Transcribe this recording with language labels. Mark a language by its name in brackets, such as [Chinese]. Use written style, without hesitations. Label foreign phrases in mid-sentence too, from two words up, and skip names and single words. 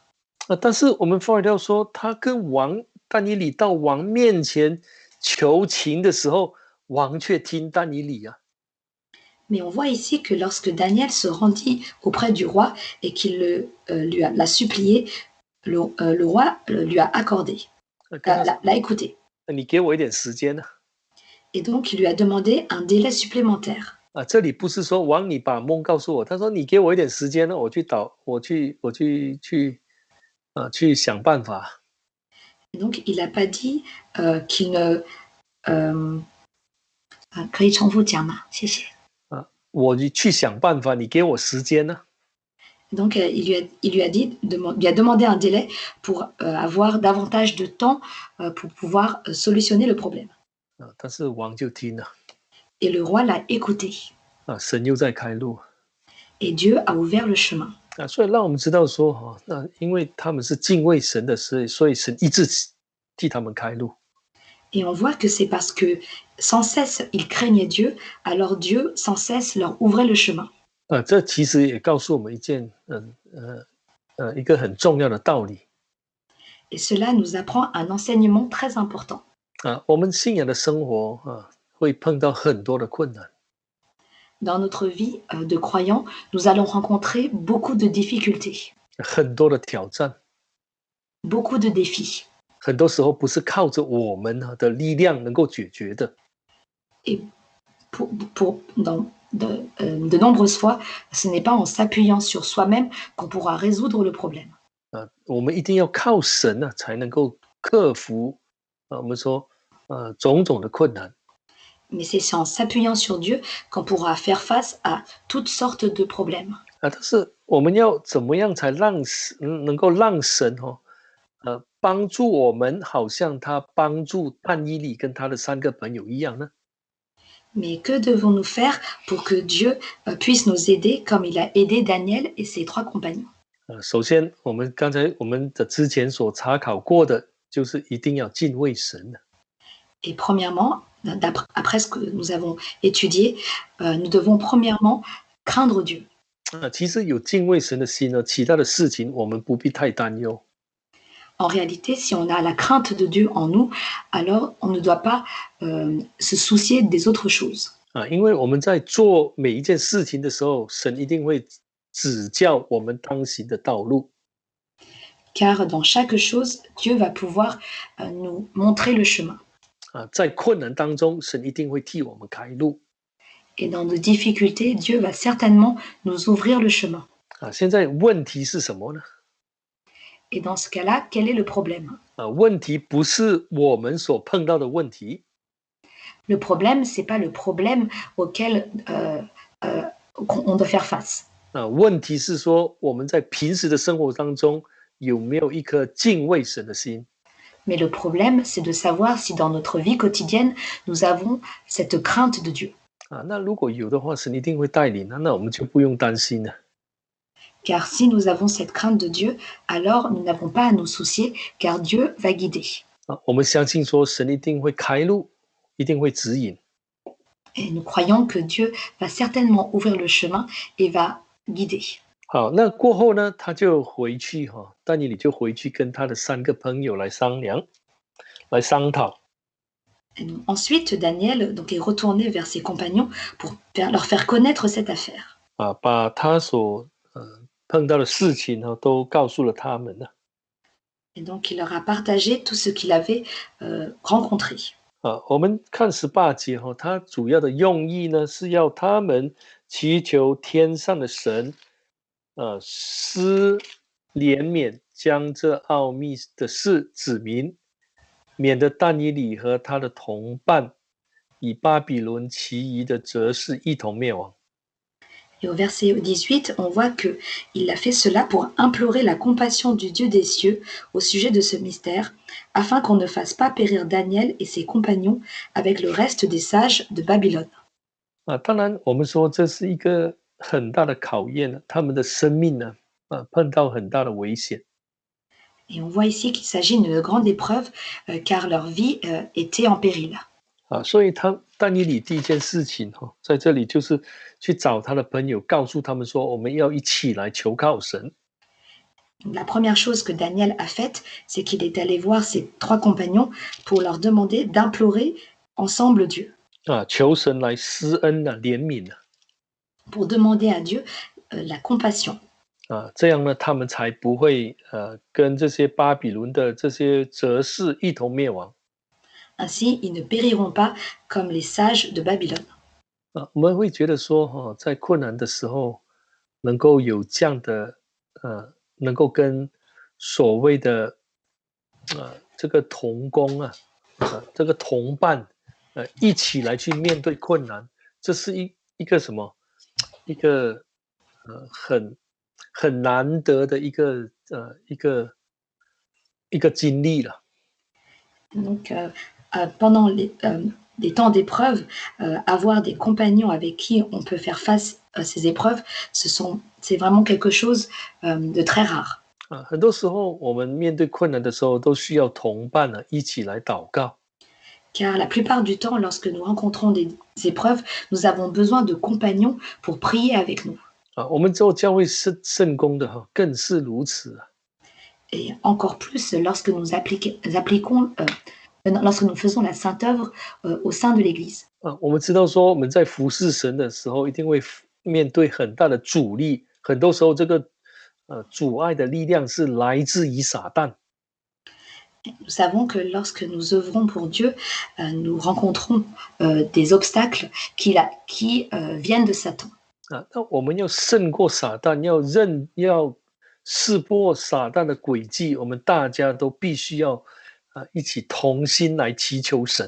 [Chinese] 但是我们发现到说，他跟但以理到王面前求情的时候，王却听但以理啊。 [French] Mais on voit ici que lorsque Daniel se rendit auprès du roi et qu'il l'a supplié, le roi lui a accordé, l'a écouté. [Chinese] 你给我一点时间呢？ [French] Et donc, il lui a demandé un délai supplémentaire. [Chinese] 这里不是说王你把梦告诉我，他说你给我一点时间呢，我去想办法。 [French] Et donc, il n'a pas dit qu'il ne... [Chinese] 可以重复讲吗？谢谢。我去想办法，你给我时间呢？ [French] Donc, il lui a demandé un délai pour avoir davantage de temps pour pouvoir solutionner le problème. [Chinese] 但是王就听了。 [French] Et le roi l'a écouté. [Chinese] 神又在开路。 [French] Et Dieu a ouvert le chemin. [Chinese] 所以让我们知道说，因为他们是敬畏神的，所以神一直替他们开路。 [French] Et on voit que c'est parce que sans cesse ils craignaient Dieu, alors Dieu sans cesse leur ouvrait le chemin. [Chinese] 这其实也告诉我们一个很重要的道理。 [French] Et cela nous apprend un enseignement très important. [Chinese] 我们信仰的生活会碰到很多的困难。 [French] Dans notre vie de croyants, nous allons rencontrer beaucoup de difficultés. [Chinese] 很多的挑战。 [French] Beaucoup de défis. [Chinese] 很多时候不是靠着我们的力量能够解决的。 [French] Et de nombreuses fois, ce n'est pas en s'appuyant sur soi-même qu'on pourra résoudre le problème. [Chinese] 我们一定要靠神才能够克服我们说种种的困难。 [French] Mais c'est en s'appuyant sur Dieu qu'on pourra faire face à toutes sortes de problèmes. [Chinese] 但是我们要怎么样才能够让神帮助我们，好像他帮助但以理跟他的3个朋友一样呢？ [French] Mais que devons-nous faire pour que Dieu puisse nous aider comme il a aidé Daniel et ses 3 compagnons? [Chinese] 首先，我们之前所查考过的，就是一定要敬畏神的。 [French] Et premièrement, après ce que nous avons étudié, nous devons premièrement craindre Dieu. [Chinese] 其实有敬畏神的心呢，其他的事情我们不必太担忧。 [French] En réalité, si on a la crainte de Dieu en nous, alors on ne doit pas se soucier des autres choses. [Chinese] 因为我们在做每一件事情的时候，神一定会指教我们当行的道路。 [French] Car dans chaque chose, Dieu va pouvoir nous montrer le chemin. [Chinese] 在困难当中，神一定会替我们开路。 [French] Et dans nos difficultés, Dieu va certainement nous ouvrir le chemin. [Chinese] 现在问题是什么呢？ [French] Et dans ce cas-là, quel est le problème? [Chinese] 问题不是我们所碰到的问题。 [French] Le problème, c'est pas le problème auquel on doit faire face. [Chinese] 问题是说我们在平时的生活当中有没有一颗敬畏神的心。 [French] Mais le problème, c'est de savoir si dans notre vie quotidienne, nous avons cette crainte de Dieu. [Chinese] 那如果有的话，神一定会带领，那我们就不用担心了。 [French] Car si nous avons cette crainte de Dieu, alors nous n'avons pas à nous soucier, car Dieu va guider. [Chinese] 我们相信说神一定会开路，一定会指引。 [French] Et nous croyons que Dieu va certainement ouvrir le chemin et va guider. [Chinese] 好，那过后呢，他就回去但以理就回去跟他的3个朋友来商讨。 [French] Ensuite, Daniel donc, est retourné vers ses compagnons pour leur faire connaître cette affaire. [Chinese] 把他所碰到的事情都告诉了他们了。 [French] Et donc il leur a partagé tout ce qu'il avait rencontré. [Chinese] 我们看18节它主要的用意呢，是要他们祈求天上的神，施怜悯，将这奥秘的事指明，免得但以理和他的同伴以巴比伦其余的哲士一同灭亡。 [French] Et au verset 18, on voit qu'il a fait cela pour implorer la compassion du Dieu des cieux au sujet de ce mystère, afin qu'on ne fasse pas périr Daniel et ses compagnons avec le reste des sages de Babylone. [Chinese] 当然我们说这是一个很大的考验，他们的生命呢，碰到很大的危险。 [French] Et on voit ici qu'il s'agit d'une grande épreuve, car leur vie était en péril. [Chinese] 所以但以理第一件事情在这里就是去找他的朋友，告诉他们说，我们要一起来求靠神。 [French] La première chose que Daniel a faite, c'est qu'il est allé voir ses 3 compagnons pour leur demander d'implorer ensemble Dieu. [Chinese] 求神来施恩怜悯 [French] pour demander à Dieu la compassion. [Chinese] 这样呢，他们才不会跟这些巴比伦的这些哲士一同灭亡。 [French] Ainsi, ils ne périront pas comme les sages de Babylone. [Chinese] 我们会觉得说，在困难的时候，能够有这样的能够跟所谓的这个同工这个同伴一起来去面对困难，这是一个什么？一个很难得的一个经历了。 [French] Donc, pendant les temps d'épreuve, avoir des compagnons avec qui on peut faire face à ces épreuves, c'est vraiment quelque chose de très rare. [Chinese] 很多时候我们面对困难的时候，都需要同伴一起来祷告。 [French] Car la plupart du temps, lorsque nous rencontrons des épreuves, nous avons besoin de compagnons pour prier avec nous. [Chinese] 我们做教会圣工的更是如此。 [French] Et encore plus lorsque nous appliquons, lorsque nous faisons la sainte œuvre au sein de l'Église. [Chinese] 我们知道说我们在服侍神的时候，一定会面对很大的阻力。很多时候，这个阻碍的力量是来自于撒旦。 [French] Nous savons que lorsque nous œuvrons pour Dieu, nous rencontrons des obstacles qui viennent de Satan. [Chinese] 那我们要胜过撒旦，要识破撒旦的诡计，我们大家都必须要一起同心来祈求神。